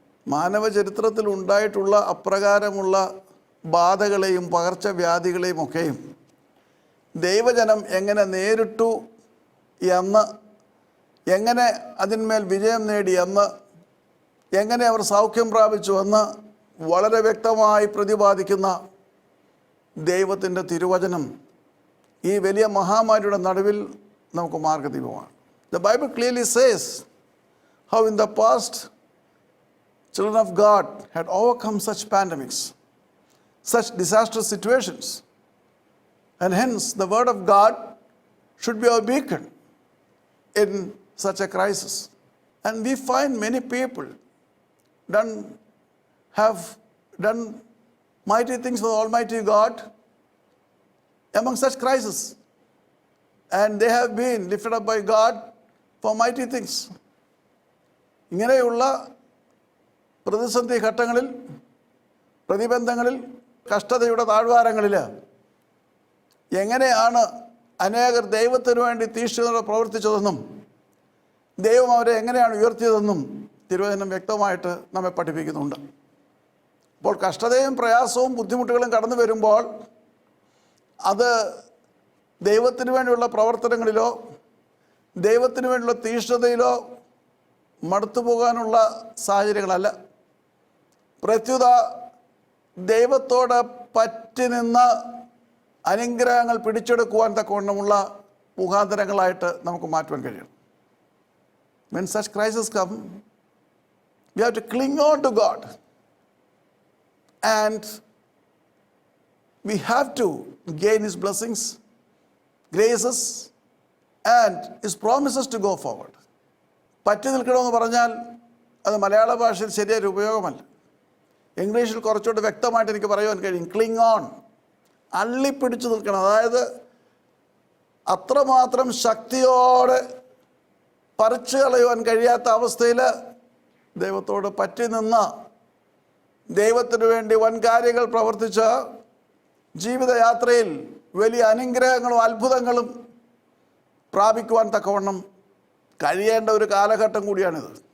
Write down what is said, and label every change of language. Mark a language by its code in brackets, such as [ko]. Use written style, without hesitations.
[ml] മാനവ ചരിത്രത്തിൽ ഉണ്ടായിട്ടുള്ള അപ്രകാരമുള്ള ബാധകളെയും പകർച്ചവ്യാധികളെയും ഒക്കെയും ദൈവജനം എങ്ങനെ നേരിട്ടു എന്ന്, എങ്ങനെ അതിന്മേൽ വിജയം നേടി എന്ന്, എങ്ങനെ അവർ സൗഖ്യം പ്രാപിച്ചു എന്ന് വളരെ വ്യക്തമായി പ്രതിപാദിക്കുന്ന ദൈവത്തിൻ്റെ തിരുവചനം ഈ വലിയ മഹാമാരിയുടെ നടുവിൽ നമുക്ക് മാർഗദീപമാണ്. [en] The Bible clearly says how in the past children of God had overcome such pandemics, such disastrous situations, and hence the word of God should be our beacon in such a crisis. And we find many people have done mighty things for the Almighty God among such crises, and they have been lifted up by God for mighty things. [ml] ഇങ്ങനെയുള്ള പ്രതിസന്ധി ഘട്ടങ്ങളിൽ, പ്രതിബന്ധങ്ങളിൽ, കഷ്ടതയുടെ താഴ്വാരങ്ങളിൽ എങ്ങനെയാണ് അനേകർ ദൈവത്തിനു വേണ്ടി തീക്ഷ്ണതയോടെ പ്രവർത്തിച്ചതെന്നും ദൈവം അവരെ എങ്ങനെയാണ് ഉയർത്തിയതെന്നും തിരുവചനം വ്യക്തമായിട്ട് നമ്മെ പഠിപ്പിക്കുന്നുണ്ട്. അപ്പോൾ കഷ്ടതയും പ്രയാസവും ബുദ്ധിമുട്ടുകളും കടന്നു വരുമ്പോൾ അത് ദൈവത്തിന് വേണ്ടിയുള്ള പ്രവർത്തനങ്ങളിലോ ദൈവത്തിന് വേണ്ടിയുള്ള തീക്ഷ്ണതയിലോ മടുത്തു പോകാനുള്ള സാഹചര്യങ്ങളല്ല. പ്രത്യുത ദൈവത്തോട് പറ്റി നിന്ന് അനുഗ്രഹങ്ങൾ പിടിച്ചെടുക്കുവാൻ തക്കവണ്ണമുള്ള മുഖാന്തരങ്ങളായിട്ട് നമുക്ക് മാറ്റുവാൻ കഴിയണം. [en] When such crises come, we have to cling on to God. And we have to gain His blessings, graces, and His promises to go forward. [ml] പറ്റി നിൽക്കണമെന്ന് പറഞ്ഞാൽ അത് മലയാള ഭാഷയിൽ ശരിയായൊരു ഉപയോഗമല്ല. ഇംഗ്ലീഷിൽ കുറച്ചുകൂടി വ്യക്തമായിട്ട് എനിക്ക് പറയുവാൻ കഴിയും. ക്ലിങ് ഓൺ, അള്ളിപ്പിടിച്ച് നിൽക്കണം. അതായത് അത്രമാത്രം ശക്തിയോടെ പറിച്ചു കളയുവാൻ കഴിയാത്ത അവസ്ഥയിൽ ദൈവത്തോട് പറ്റി നിന്ന് ദൈവത്തിനു വേണ്ടി വൻ കാര്യങ്ങൾ പ്രവർത്തിച്ച ജീവിതയാത്രയിൽ വലിയ അനുഗ്രഹങ്ങളും അത്ഭുതങ്ങളും പ്രാപിക്കുവാൻ തക്കവണ്ണം കഴിയേണ്ട ഒരു കാലഘട്ടം കൂടിയാണിത്.